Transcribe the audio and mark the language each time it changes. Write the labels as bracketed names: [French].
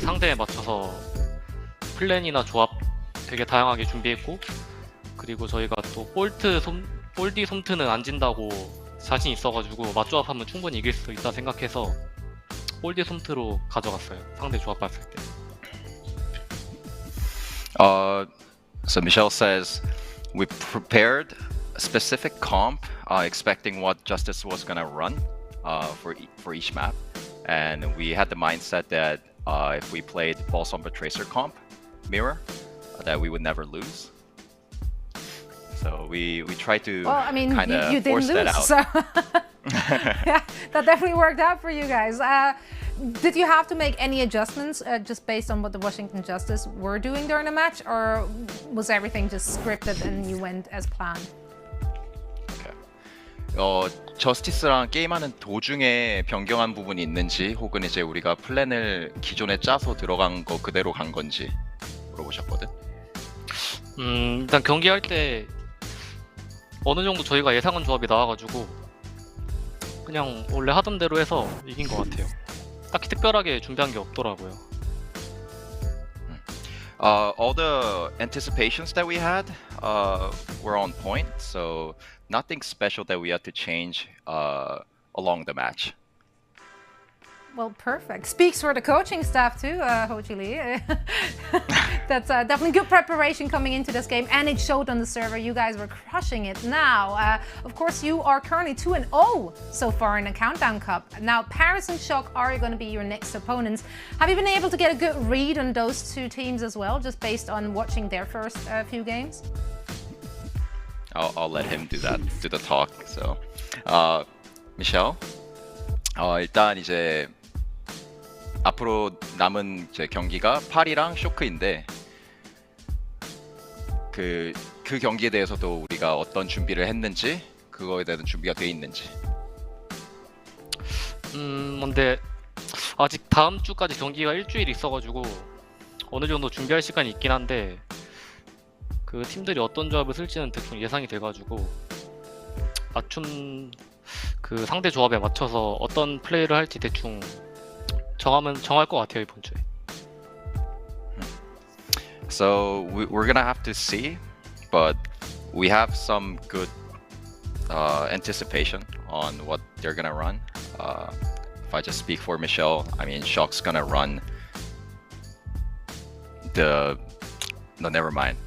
[Korean] 상대에 맞춰서 플랜이나 조합 되게 다양하게 준비했고, 그리고 저희가 또 볼디 솜트는 안 진다고 자신 있어가지고 맞조합하면 충분히 이길 수 있다 생각해서 볼디 솜트로 가져갔어요. 상대 조합 봤을 때. [English] So Michelle says we prepared a specific comp, expecting what Justice was gonna run for each map, and we had the mindset that if we played Ball Somber Tracer comp mirror, that we would never lose. So we tried to kind of force that out. So yeah, that definitely worked out for you guys. Did you have to make any adjustments just based on what the Washington Justice were doing during the match, or was everything just scripted and you went as planned? [Korean] 저스티스랑 게임하는 도중에 변경한 부분이 있는지, 혹은 이제 우리가 플랜을 기존에 짜서 들어간 거 그대로 간 건지 물어보셨거든. 일단 경기할 때 어느 정도 저희가 예상한 조합이 나와가지고 그냥 원래 하던 대로 해서 이긴 것 같아요. 딱히 특별하게 준비한 게 없더라고요. [English] All the anticipations that we had were on point, so nothing special that we had to change along the match. Well, perfect. Speaks for the coaching staff too, Ho-Ji Lee. That's definitely good preparation coming into this game, and it showed on the server. You guys were crushing it. Now, of course, you are currently 2-0 so far in the Countdown Cup. Now, Paris and Shock are going to be your next opponents. Have you been able to get a good read on those two teams as well, just based on watching their first few games? I'll let him do the talk. [Korean] So, Michelle, 일단 이제 앞으로 남은 이제 경기가 파리랑 쇼크인데 그 경기에 대해서도 우리가 어떤 준비를 했는지, 그거에 대한 준비가 돼 있는지. 근데 아직 다음 주까지 경기가 일주일 있어가지고 어느 정도 준비할 시간이 있긴 한데, 그 팀들이 어떤 조합을 쓸지는 대충 예상이 돼가지고 맞춤 그 상대 조합에 맞춰서 어떤 플레이를 할지 대충 정할 것 같아요, 이번 주에. [English] So we're gonna have to see, but we have some good anticipation on what they're gonna run. If I just speak for Michelle, I mean, Shock's gonna run no, never mind.